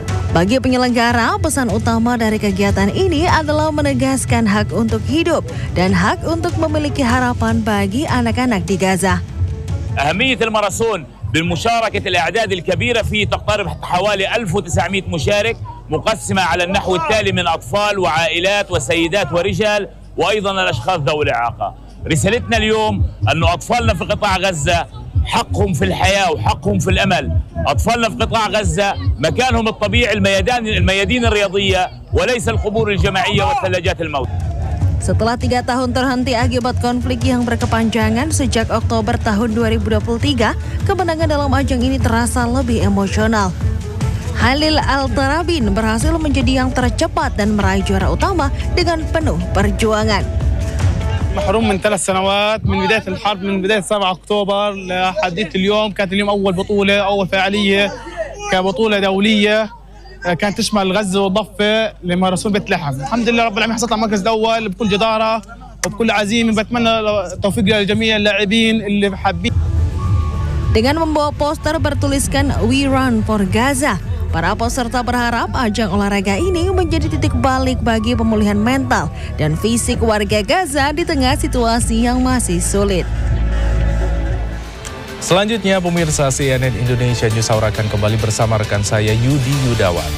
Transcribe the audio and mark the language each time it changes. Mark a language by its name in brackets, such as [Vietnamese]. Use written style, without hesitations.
[Indonesian] Bagi penyelenggara, pesan utama dari kegiatan ini adalah menegaskan hak untuk hidup dan hak untuk memiliki harapan bagi anak-anak di Gaza. [Arabic] أهمية المارسون بالمشاركة الأعداد الكبيرة فيه تقترب حوالي 1900 مشارك مقسمة على النحو التالي من أطفال وعائلات وسيدات ورجال وأيضا الأشخاص ذوي الإعاقة. رسالتنا اليوم أن أطفالنا في قطاع غزة حقهم في الحياة وحقهم في الأمل. أطفالنا في قطاع غزة مكانهم الطبيعي الميادين الرياضية وليس القبور الجماعية والثلاجات الموت. [Indonesian] Setelah 3 tahun terhenti akibat konflik yang berkepanjangan sejak Oktober tahun 2023, kemenangan dalam ajang ini terasa lebih emosional. Halil Al-Tarabin berhasil menjadi yang tercepat dan meraih juara utama dengan penuh perjuangan. [Arabic] محروم من 3 سنوات من بداية الحرب من بداية 7 أكتوبر لحديت اليوم كانت اليوم أول بطولة أول فعالية كبطولة دولية كانت تشمل غزة والضفة لماراثون بيت لحم الحمد لله رب العالمين حصلت على مركز أول بكل جدارة وبكل عزيمة بتمنى التوفيق لجميع اللاعبين اللي حابين [Indonesian] Dengan membawa poster bertuliskan [English] We Run for Gaza, [Indonesian] para peserta berharap ajang olahraga ini menjadi titik balik bagi pemulihan mental dan fisik warga Gaza di tengah situasi yang masih sulit. Selanjutnya, pemirsa CNN Indonesia News Hour akan kembali bersama rekan saya Yudi Yudawan.